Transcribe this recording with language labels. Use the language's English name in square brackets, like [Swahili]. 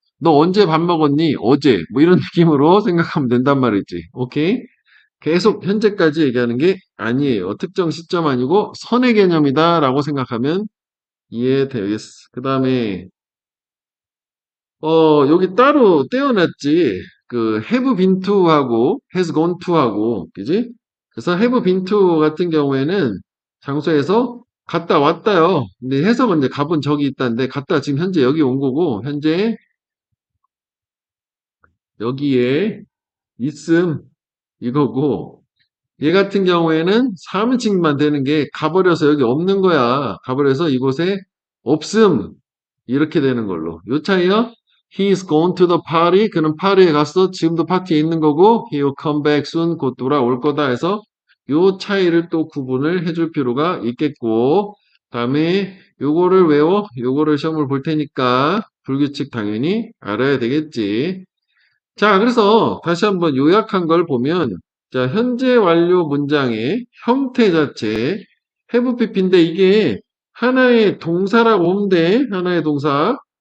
[Korean] 너 언제 밥 먹었니? 어제. 뭐 이런 느낌으로 생각하면 된단 말이지. 오케이? 계속 현재까지 얘기하는 게 아니에요. 특정 시점 아니고 선의 개념이다라고 생각하면 이해되겠어. 그 다음에 여기 따로 떼어놨지. 그 have been to하고 has gone to하고, 그지? 그래서 have been to 같은 경우에는 장소에서 갔다 왔다요. 근데 해석은 이제 가본 적이 있다는데 갔다 지금 현재 여기 온 거고 현재 여기에 있음 이거고 얘 같은 경우에는 3인칭만 되는 게 가버려서 여기 없는 거야. 가버려서 이곳에 없음. 이렇게 되는 걸로. 요 차이요? [English] He is going to the party. [Korean] 그는 파리에 갔어. 지금도 파티에 있는 거고 [English] he will come back soon. [Korean] 곧 돌아올 거다 해서 요 차이를 또 구분을 해줄 필요가 있겠고 다음에 요거를 외워. 요거를 시험을 볼 테니까 불규칙 당연히 알아야 되겠지. 자, 그래서 다시 한번 요약한 걸 보면, 자, 현재 완료 문장의 형태 자체, have pp인데 이게 하나의 동사라고 보면 돼. 하나의 동사.